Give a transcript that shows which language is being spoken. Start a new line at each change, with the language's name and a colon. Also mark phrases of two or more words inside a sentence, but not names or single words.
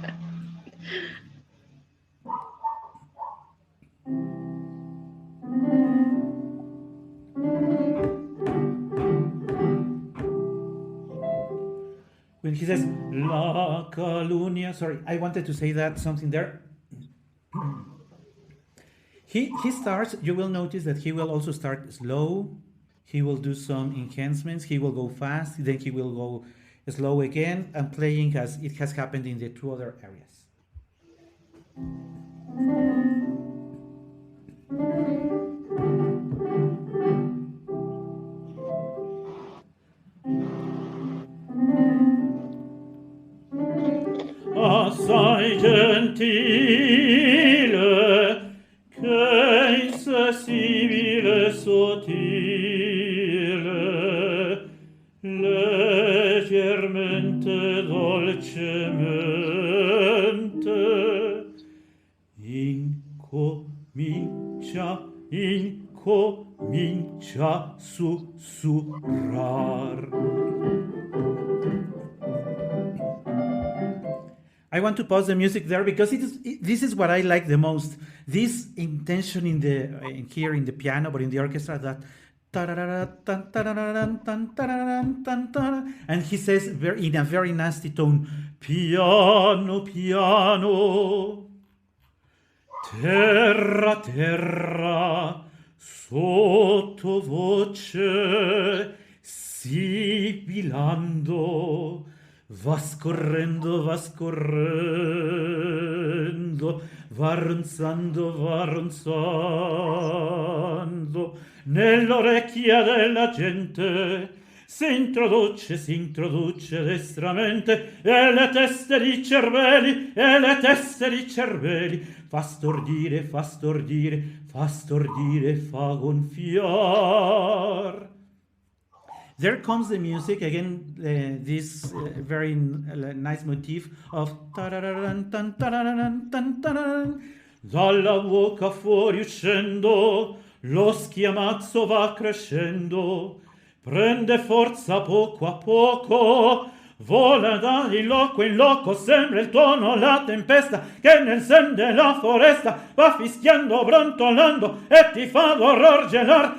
English: When he says La Calunia, sorry, I wanted to say that something there. He starts, you will notice that he will also start slow. He will do some enhancements. He will go fast, then he will go slow again, and playing as it has happened in the two other areas.
Italian: Assai gentile, che insensibile sottile, leggermente dolcemente, incomincia sussurrar.
English: I want to pause the music there because this is what I like the most. This intention here in the piano, but in the orchestra, that and he says in a very nasty tone,
Italian: piano, piano, terra, terra, sottovoce, sibilando. Va scorrendo, va ronzando, nell'orecchia della gente si introduce destramente, e le teste di cervelli, fa stordire, fa gonfiar.
English: There comes the music again, this very nice motif of
Italian: dalla bocca fuori uscendo, lo schiamazzo va crescendo, prende forza poco a poco, vola da in loco, sembra il tuono la tempesta che nel sen della foresta va fischiando, brontolando e ti fa d'orror gelar.